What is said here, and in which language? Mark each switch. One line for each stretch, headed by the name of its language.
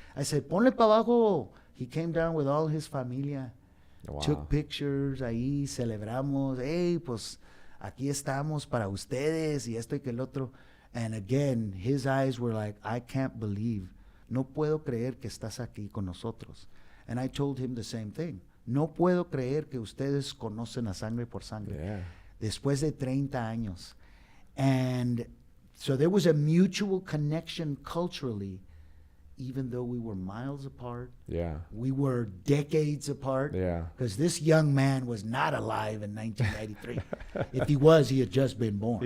English: I said,
Spanish: ponle pa abajo.
English: He came down with all his familia, took pictures,
Spanish: ahí celebramos, hey, pues aquí estamos para ustedes y esto y que el otro.
English: And again, his eyes were like, I can't believe,
Spanish: no puedo creer que estás aquí con nosotros.
English: And I told him the same thing.
Spanish: No puedo creer que ustedes conocen a Sangre por Sangre.
English: Yeah.
Spanish: Después de 30 años.
English: And so there was a mutual connection culturally, even though we were miles apart. Yeah. We were decades apart. Yeah. Because this young man was not alive in 1993. If he was, he had just been born.